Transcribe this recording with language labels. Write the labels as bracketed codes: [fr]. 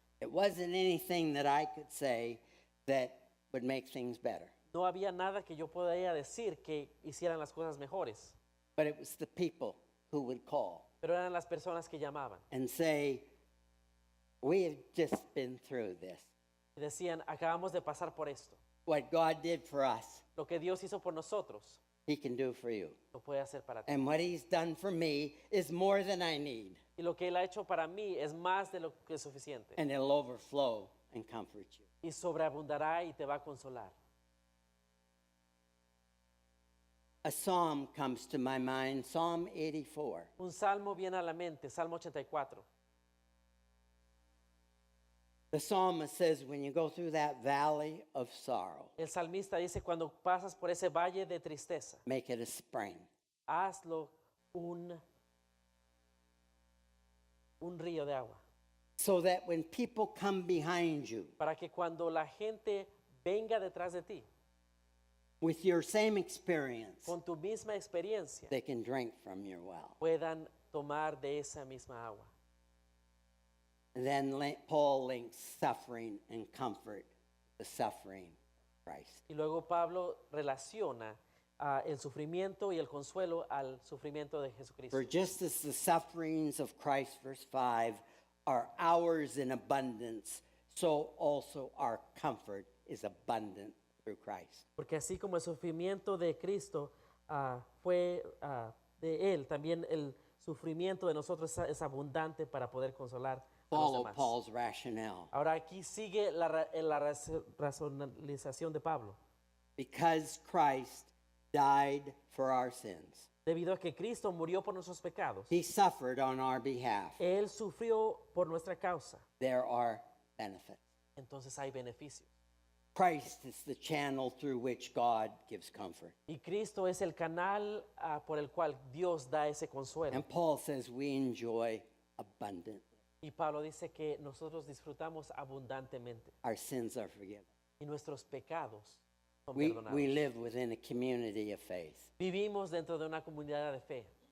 [en] it wasn't anything that I could say that would make things better, [es] no había nada que yo podía decir que hicieran las cosas mejores, [en] but it was the people who would call [es] pero eran las personas que llamaban [en] and say, we have just been through this. [es] y decían, acabamos de pasar por esto. [en] What God did for us, [es] Lo que Dios hizo por nosotros, [en] He can do for you. [es] lo puede hacer para ti. [en] And what He's done for me is more than I need, [es] Y lo que Él ha hecho para mí es más de lo que es suficiente. [en] and it'll overflow and comfort you. [es] Y sobreabundará y te va a consolar. [en] A psalm comes to my mind, Psalm 84. [es] Un salmo viene a la mente, Salmo 84. [en] The psalmist says, when you go through that valley of sorrow, [es] El salmista dice, cuando pasas por ese valle de tristeza, [en] make it a spring. [es] hazlo un río de agua. [en] So that when people come behind you [es] Para que cuando la gente venga detrás de ti, [en] with your same experience, [es] con tu misma experiencia, [en] they can drink from your well. [es] puedan tomar de esa misma agua. [en] And then Paul links suffering and comfort, the suffering of Christ. [es] Y luego Pablo relaciona el sufrimiento y el consuelo al sufrimiento de Jesucristo. [en] For just as the sufferings of Christ, verse 5, are ours in abundance, so also our comfort is abundant through Christ. [es] Porque así como el sufrimiento de Cristo fue de Él, también el sufrimiento de nosotros es abundante para poder consolar a los [en] Follow [es] demás. [en] Paul's rationale. [es] Ahora aquí sigue la racionalización de Pablo. [en] Because Christ died for our sins, [es] Debido a que Cristo murió por nuestros pecados, [en] He suffered on our behalf. [es] Él sufrió por nuestra causa. [en] There are benefits. [es] Entonces hay beneficios. [en] Christ is the channel through which God gives comfort. [es] Y Cristo es el canal por el cual Dios da ese consuelo. [en] And Paul says we enjoy abundantly. [es] Y Pablo dice que nosotros disfrutamos abundantemente [en] Our sins are forgiven. [es] y nuestros pecados son [en] We [es] perdonados. [en] live within a community of faith, [es] Vivimos dentro de una comunidad de fe